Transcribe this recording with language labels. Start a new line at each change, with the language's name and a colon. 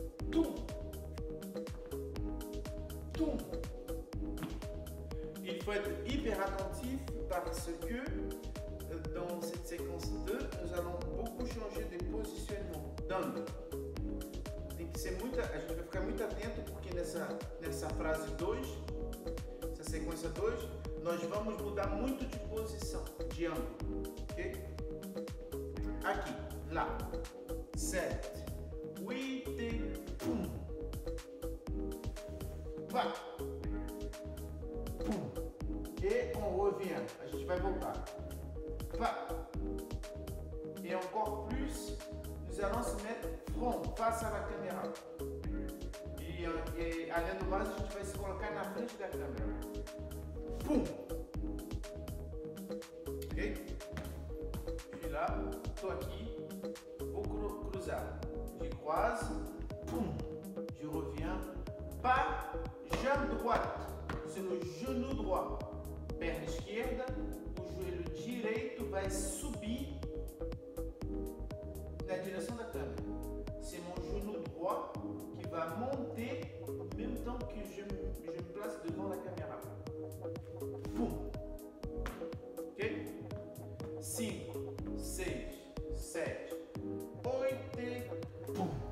French: Tum. Tum. Il faut être hyper attentif parce que dans cette séquence 2, nous allons beaucoup changer de positionnement d'angle.
Portuguese: Tem que ser muito, a gente vai ficar muito atento porque nessa frase 2, essa sequência 2, nós vamos mudar muito de posição, de ângulo, ok? Aqui, lá, 7, 8, pum, vai, pum,
French: et on revient,
Portuguese: a gente vai voltar,
French: va, et encore plus, nous allons se mettre front, face à la caméra.
Portuguese: E além do mais, a gente vai se colocar na frente da câmera. Pum! Ok?
French: Je suis là,
Portuguese: estou aqui, vou cruzar.
French: Je croise, pum! Je reviens, pas, jambe droite, c'est le genou droit.
Portuguese: Perna esquerda, o joelho direito vai subir na direção da câmera.
French: C'est mon genou droit qui va monter en même temps que je me place devant la caméra. Boum. Ok? 5, 6, 7, 8, boum.